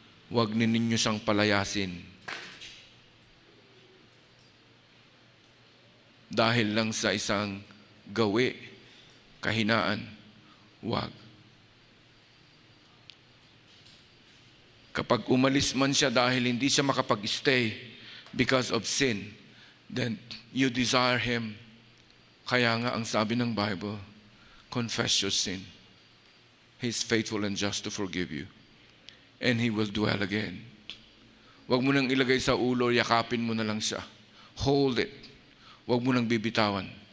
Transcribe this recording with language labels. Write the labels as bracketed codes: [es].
[tl] Huwag ninyo siyang palayasin dahil lang sa isang gawi, kahinaan. Huwag. Kapag umalis man siya dahil hindi siya makapag-stay [en] because of sin, then you desire Him. [tl] Kaya nga ang sabi ng Bible, [en] confess your sin. He's faithful and just to forgive you. And He will dwell again. [tl] Huwag mo nang ilagay sa ulo, yakapin mo na lang siya. [en] Hold it. [tl] Huwag mo nang bibitawan.